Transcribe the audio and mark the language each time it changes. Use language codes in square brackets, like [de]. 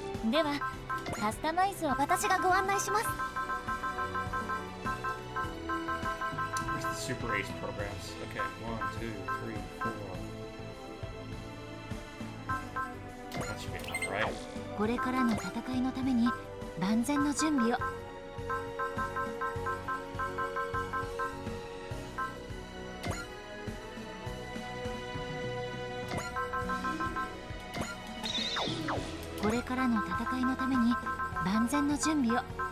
[ja] ではカスタマイズを私がご案内します。 [en] Where's the Super Ace programs? Okay, 1, 2, 3, 4. That should be enough, right? [ja] これからの戦いのために万全の準備を。これからの戦いのために万全の準備を。